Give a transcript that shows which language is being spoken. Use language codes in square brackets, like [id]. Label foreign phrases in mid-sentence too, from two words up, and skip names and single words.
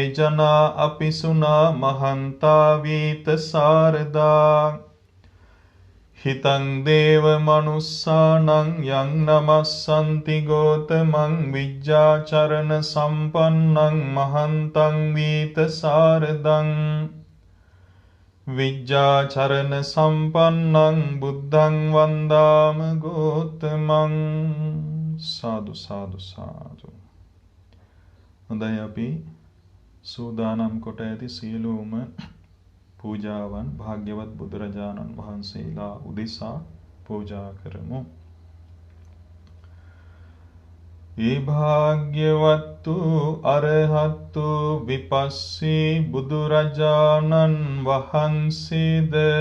[pi] ජනා අපිසුනා මහන්තා වීත සාරදා හිතං දේව මනුස්සානං යං නමස්සන්ති ගෝතමං විජ්ජාචරණ සම්පන්නං මහන්තං වීත සාරදං විජ්ජාචරණ සම්පන්නං බුද්ධං වන්දාම ගෝතමං සාදු සාදු සාදු. [si] හොඳයි, අපි සූදානම් කොට ඇති සියලුම පූජාවන් භාග්‍යවත් බුදුරජාණන් වහන්සේලා උදෙසා පූජා කරමු. ඒ භාග්‍යවත්තු අරහත්තු විපස්සී බුදුරජාණන් වහන්සේද